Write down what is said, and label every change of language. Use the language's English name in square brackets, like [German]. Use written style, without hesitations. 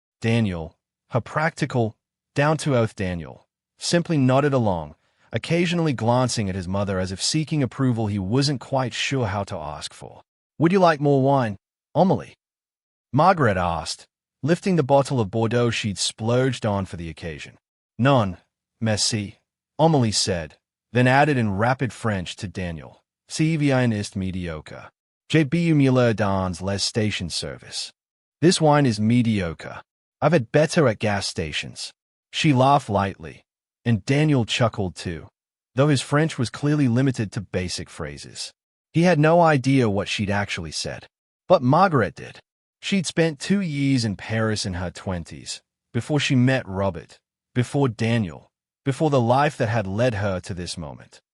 [English] Daniel, her practical, down-to-earth Daniel, simply nodded along, occasionally glancing at his mother as if seeking approval he wasn't quite sure how to ask for. "Would you like more wine, Amélie?" Margaret asked, lifting the bottle of Bordeaux she'd splurged on for the occasion. [French] "Non, merci," [English] Amélie said, then added in rapid French to Daniel, [French] "Si vin est mediocre. J'ai bu mieux dans les station service." [English] "This wine is mediocre. I've had better at gas stations." She laughed lightly, and Daniel chuckled too, though his French was clearly limited to basic phrases. He had no idea what she'd actually said. But Margaret did. She'd spent 2 years in Paris in her 20s, before she met Robert, before Daniel, before the life that had led her to this moment.